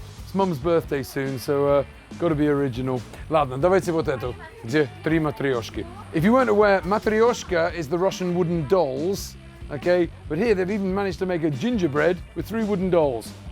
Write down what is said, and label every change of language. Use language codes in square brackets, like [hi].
[en] It's Mum's birthday soon, so got to be original. [ru] Ладно, давайте вот эту, где 3 матрешки. [en] If you weren't aware, matryoshka is the Russian wooden dolls. Okay, but here they've even managed to make a gingerbread with 3 wooden dolls.